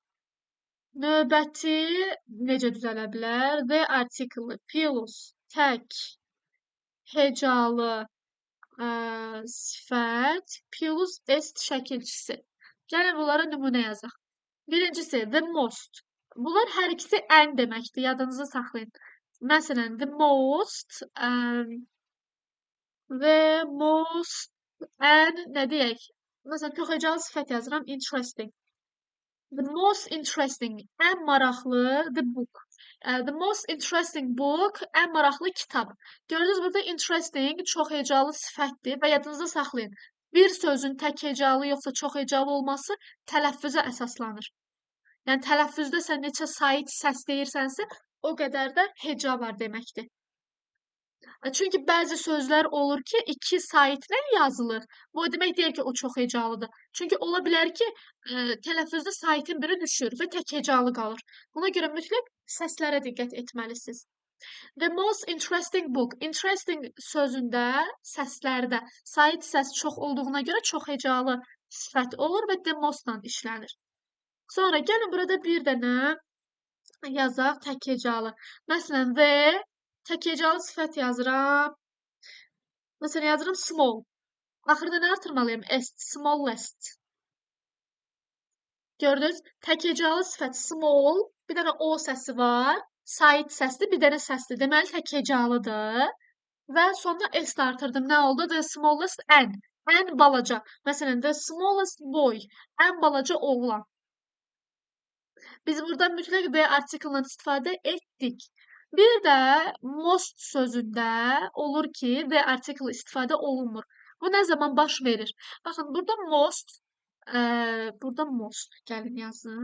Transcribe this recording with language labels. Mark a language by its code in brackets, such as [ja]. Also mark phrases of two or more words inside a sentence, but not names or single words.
[az] Növbəti necə düzələ bilər? The artiklı plus tək hecalı sifət plus est şəkilçisi. Gəlin bunlara nümunə yazaq. Birincisi, [en] the most. [az] Bunlar hər ikisi ən deməkdir, yadınızı saxlayın. Məsələn, [en] the most [az] və most ən nə deyək? Məsələn, çox hecalı sifət yazıram, interesting. [en] The most interesting, [az] ən maraqlı, [en] the book. The most interesting book, [az] ən maraqlı kitab. Gördünüz, burada interesting çox hecalı sifətdir və yadınızda saxlayın. Bir sözün tək hecalı yoxsa çox hecalı olması tələffüzə əsaslanır. Yəni, tələffüzdə sən neçə sait səs deyirsənsə, o qədər də heca var deməkdir. Çünki bəzi sözlər olur ki, 2 saitlə yazılır. Bu o demək deyil ki, o çox hecalıdır. Çünki ola bilər ki, tələffüzdə saitin biri düşür və tək hecalı qalır. Buna görə mütləq səslərə diqqət etməlisiniz. [en] The most interesting book. [az] Interesting sözündə, səslərdə sait səs çox olduğuna görə çox hecalı sifət olur və [en] the most- [az] la işlənir. Sonra gəlin burada bir dənə yazaq tək hecalı. Məsələn, the tək hecalı sifət yazıram. Məsələn, yazıram small. Axırda nə artırmalıyam? S, smallest. Gördünüz? Tək hecalı sifət small, bir dənə o səsi var. Sait səsli, bir dənə səsli. Deməli, tək hecalıdır. Və sonda S də artırdım. Nə oldu? [en] The smallest [az] N. Ən balaca. Məsələn, [en] the smallest boy. [az] Ən balaca oğlan. Biz burada mütləq [en] the article- [az] dan istifadə etdik. Bir də most sözündə olur ki, [en] the article [az] istifadə olunmur. Bu nə zaman baş verir? Baxın, burada most, gəlin yazın.